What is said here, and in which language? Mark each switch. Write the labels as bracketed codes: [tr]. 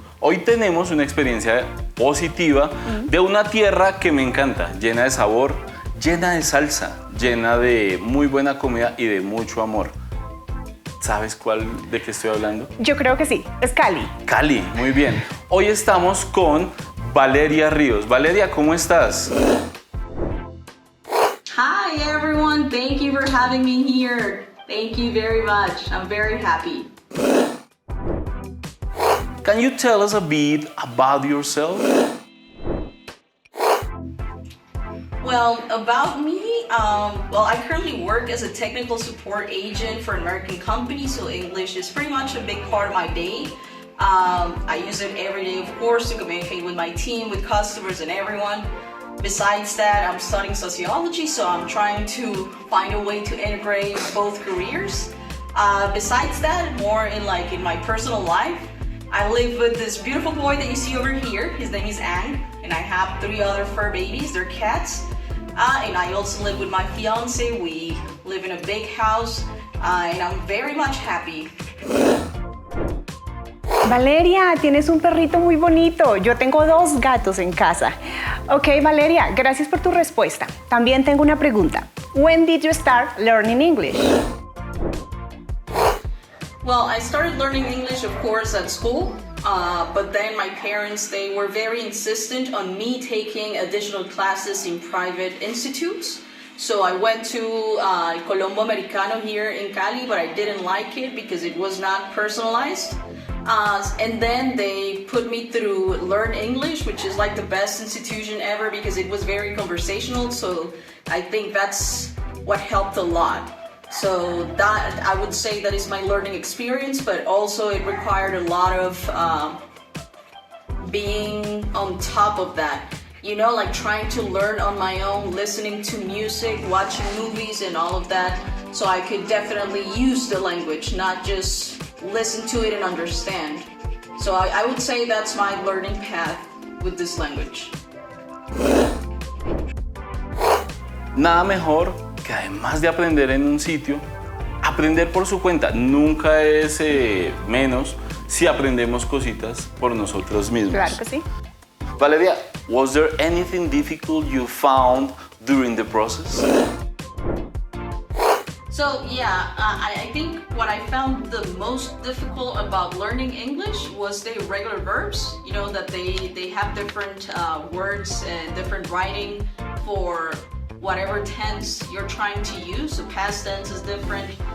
[es] Hoy tenemos una experiencia positiva de una tierra que me encanta, llena de sabor, llena de salsa, llena de muy buena comida y de mucho amor. ¿Sabes de qué estoy hablando? Yo creo que sí, es Cali. Cali, muy bien. Hoy estamos con Valeria Ríos. Valeria, ¿cómo estás? [en] Hi everyone, thank you for having me here. Thank you very much. I'm very happy. Can you tell us a bit about yourself? Well, about me, I currently work as a technical support agent for an American company, so English is pretty much a big part of my day. I use it every day, of course, to communicate with my team, with customers, and everyone. Besides that, I'm studying sociology, so I'm trying to find a way to integrate both careers. Besides that, more in my personal life, I live with this beautiful boy that you see over here. His name is Ang, and I have 3 other fur babies. They're cats. And I also live with my fiance. We live in a big house, and I'm very much happy. [es] Valeria, tienes un perrito muy bonito. Yo tengo 2 gatos en casa. Ok, Valeria, gracias por tu respuesta. También tengo una pregunta. [en] When did you start learning English? Well, I started learning English, of course, at school, but then my parents, they were very insistent on me taking additional classes in private institutes. So I went to Colombo Americano here in Cali, but I didn't like it because it was not personalized. And then they put me through Learn English, which is like the best institution ever because it was very conversational. So I think that's what helped a lot. So that, I would say, that is my learning experience, but also it required a lot of being on top of that. You know, like trying to learn on my own, listening to music, watching movies and all of that. So I could definitely use the language, not just listen to it and understand. So I would say that's my learning path with this language. [es] Nada mejor que además de aprender en un sitio, aprender por su cuenta. Nunca es menos si aprendemos cositas por nosotros mismos. Claro que sí. [en] Valeria, was there anything difficult you found during the process? So yeah, I think what I found the most difficult about learning English was the irregular verbs. You know, that they have different words and different writing for whatever tense you're trying to use. So past tense is different,